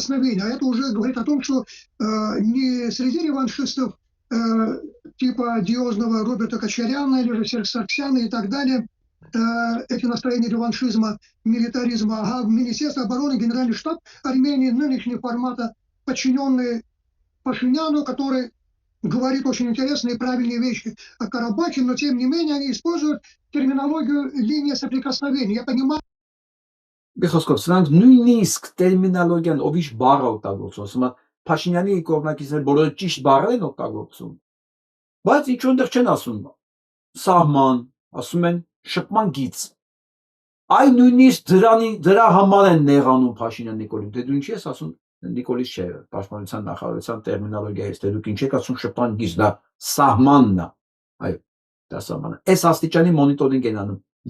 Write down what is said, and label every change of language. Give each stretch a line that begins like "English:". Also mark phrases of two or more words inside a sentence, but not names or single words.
Russian: А это уже говорит о том, что не среди реваншистов типа одиозного Роберта Кочаряна или же Серж Сарксяна и так далее, эти настроения реваншизма, милитаризма, а в Министерстве обороны Генеральный штаб Армении нынешнего формата, подчиненный Пашиняну, который говорит очень интересные и правильные вещи о Карабахе, но тем не менее они используют терминологию линии соприкосновения. Я понимаю.
Armenian: Բիխոսկով, սրանք նույնիսկ տերմինոլոգիան ովիշ բառ օգտագործում, ասում են Փաշինյանի կողմնակիցները բոլորը ճիշտ բառեր են օգտագործում, բայց ինչ որտեղ չեն ասում սահման, ասում են շփման գիծ։ Այ նույնիսկ դրա համար են նեղանում Փաշինյան Նիկոլին, դե դու ինչ ես ասում Նիկոլից չէ, պաշտպանության նախարարության տերմինոլոգիայից, դե դուք ինչ եք ասում շփման գիծ, դա սահմանն է, այո, դա սահմանը։ Այս աստիճանի մոնիտորինգ են անում